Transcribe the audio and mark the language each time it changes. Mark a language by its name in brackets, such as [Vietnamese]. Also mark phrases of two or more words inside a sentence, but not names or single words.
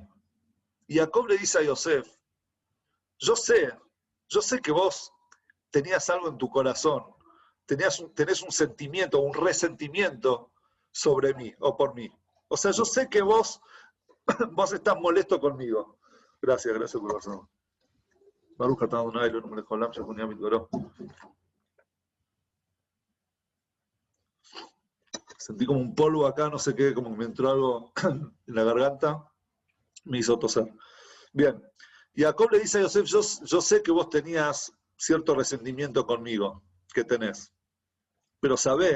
[Spanish] Y Jacob le dice a Yosef, yo sé que vos tenías algo en tu corazón, tenés un sentimiento, un resentimiento sobre mí o por mí. O sea, yo sé que vos estás molesto conmigo. Gracias corazón. [Hebrew] ברוך אתה אדני אלהינו מלך העולם שהכל נהיה בדברו. [Spanish] Sentí como un polvo acá, no sé qué, como que me entró algo en la garganta, me hizo toser. Bien, y Jacob le dice a Yosef, yo sé que vos tenías cierto resentimiento conmigo, que tenés, pero sabé